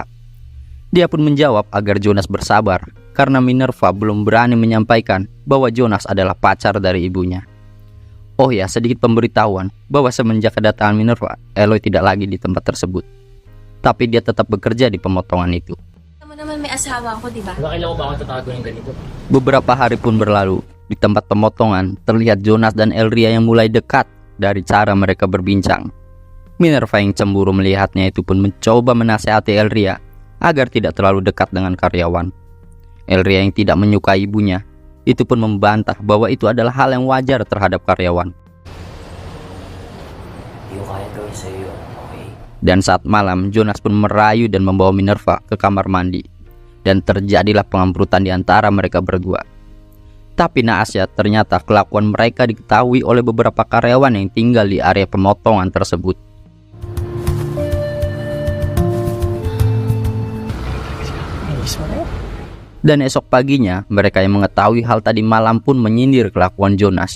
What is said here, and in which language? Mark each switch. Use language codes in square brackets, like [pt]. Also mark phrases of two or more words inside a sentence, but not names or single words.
[id] Dia pun menjawab agar Jonas bersabar, karena Minerva belum berani menyampaikan bahwa Jonas adalah pacar dari ibunya. Oh ya, sedikit pemberitahuan bahwa semenjak kedatangan Minerva, Eloy tidak lagi di tempat tersebut. Tapi dia tetap bekerja di pemotongan itu. [tl] Kamu naman may asawa ako, di ba? Kailangan ba akong tatago ng ganito? Beberapa hari pun berlalu. Di tempat pemotongan, terlihat Jonas dan Elria yang mulai dekat dari cara mereka berbincang. Minerva yang cemburu melihatnya itu pun mencoba menasihati Elria agar tidak terlalu dekat dengan karyawan. Elria yang tidak menyukai ibunya itu pun membantah bahwa itu adalah hal yang wajar terhadap karyawan. Hindi ko kaya gawin sa iyo, okay? [id] Dan saat malam, Jonas pun merayu dan membawa Minerva ke kamar mandi. Dan terjadilah pengambrutan di antara mereka berdua. Tapi naasnya ternyata kelakuan mereka diketahui oleh beberapa karyawan yang tinggal di area pemotongan tersebut. Dan esok paginya, mereka yang mengetahui hal tadi malam pun menyindir kelakuan Jonas.